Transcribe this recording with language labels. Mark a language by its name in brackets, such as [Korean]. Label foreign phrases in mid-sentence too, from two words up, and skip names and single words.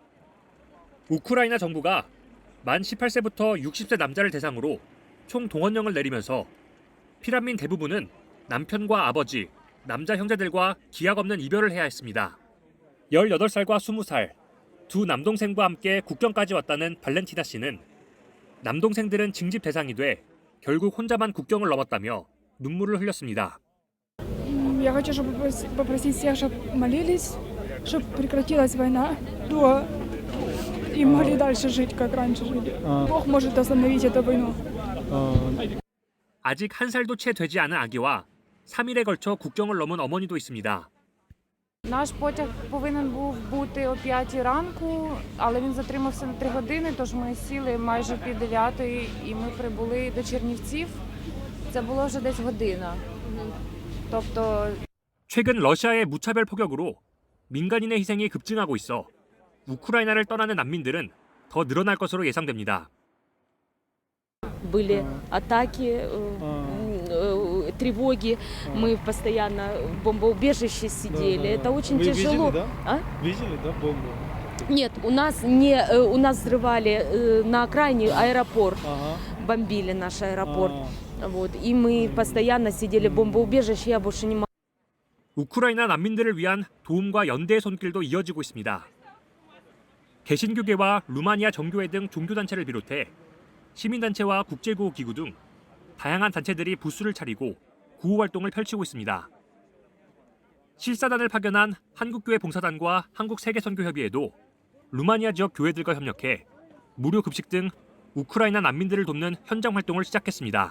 [Korean] 우크라이나 정부가 만 18세부터 60세 남자를 대상으로 총 동원령을 내리면서 피난민 대부분은 남편과 아버지, 남자 형제들과 기약 없는 이별을 해야 했습니다. 18살과 20살, 두 남동생과 함께 국경까지 왔다는 발렌티나 씨는 남동생들은 징집 대상이 돼 결국 혼자만 국경을 넘었다며 눈물을 흘렸습니다. [Russian] Я хочу, чтобы попросить всех, чтобы молились, чтобы прекратилась война, и могли дальше жить, как раньше жили. Бог может остановить эту войну. [Korean] 아직 한 살도 채 되지 않은 아기와 3일에 걸쳐 국경을 넘은 어머니도 있습니다. [Ukrainian] Наш потяг повинен був бути о 5 ранку, але він затримався на 3 години, тож ми сіли майже пів 9 і ми прибули до Чернівців. Це було вже десь година. тобто [Korean] 최근 러시아의 무차별 포격으로 민간인의 희생이 급증하고 있어 우크라이나를 떠나는 난민들은 더 늘어날 것으로 예상됩니다. [Russian] Были атаки, тревоги, мы постоянно в бомбоубежище сидели. Это очень тяжело. Видели, да? А? Видели, да, бомбу? Нет, у нас взрывали на окраине аэропорт, бомбили наш аэропорт. Вот, и мы постоянно сидели в бомбоубежище, я больше не могу. [Korean] 우크라이나 난민들을 위한 도움과 연대의 손길도 이어지고 있습니다. 개신교계와 루마니아 정교회 등 종교단체를 비롯해 시민단체와 국제구호기구 등 다양한 단체들이 부스를 차리고 구호활동을 펼치고 있습니다. 실사단을 파견한 한국교회 봉사단과 한국세계선교협의회도 루마니아 지역 교회들과 협력해 무료 급식 등 우크라이나 난민들을 돕는 현장 활동을 시작했습니다.